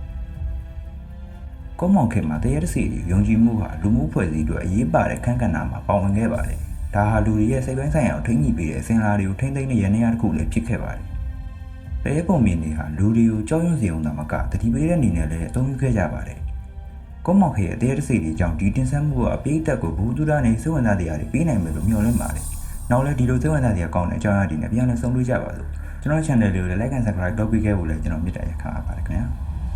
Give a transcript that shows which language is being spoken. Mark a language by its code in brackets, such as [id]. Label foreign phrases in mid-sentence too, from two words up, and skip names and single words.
[my] ကုန်းမောင်ခေမှာတရေတစီတွေယုံကြည်မှုဟာလူမှုဖွဲ့စည်းအတွက်အရေးပါတဲ့ခန်းကဏ္ဍမှာပါဝင်ခဲ့ပါတယ်။ဒါဟာလူတွေရဲ့စိတ်ပိုင်းဆိုင်ရာကိုထိန်းညှိပေးတဲ့အစဉ်အလာတွေကိုထိန်းသိမ်းတဲ့ရန်ရာတစ်ခုလည်းဖြစ်ခဲ့ပါတယ်။တရေပုံမြင်တွေဟာလူတွေကိုကြောက်ရွံ့စေုံသာမကတတိပေးတဲ့အနေနဲ့လည်းအသုံးပြုခဲ့ကြပါတယ်။ကုန်းမောင်ခေရဲ့တရေတစီတွေကြောင့်ဒီတင်ဆက်မှုကအပိတ်သက်ကိုဘူးသူရနဲ့စိတ်ဝင်စားတရားတွေပေးနိုင်မယ်လို့မျှော်လင့်ပါတယ်။နောက်လည်းဒီလိုစိတ်ဝင်စားတရားကောင်းတဲ့အကြောင်းအရာတွေနဲ့ပြန်လည်ဆုံတွေ့ကြပါစို့။ကျွန်တော် channel လေးကိုလည်း [en] like and subscribe [my] လုပ်ပေးခဲ့ဖို့လည်းကျွန်တော်မေတ္တာရပ်ခံအပ်ပါတယ်ခင်ဗျာ။